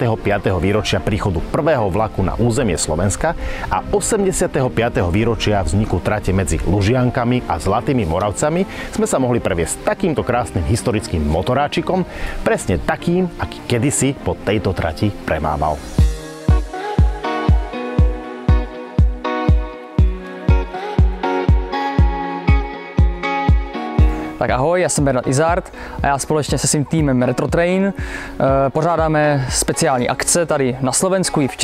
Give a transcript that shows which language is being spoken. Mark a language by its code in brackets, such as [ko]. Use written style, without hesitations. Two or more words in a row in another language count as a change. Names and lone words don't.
[sk] výročia príchodu prvého vlaku na územie Slovenska a 85. výročia vzniku trate medzi Lužiankami a Zlatými Moravcami sme sa mohli previesť takýmto krásnym historickým motoráčikom, presne takým, aký kedysi po tejto trati premával. [cs] Tak ahoj, já jsem Bernard Izard a já společně se svým týmem Retrotrain pořádáme speciální akce tady na Slovensku i v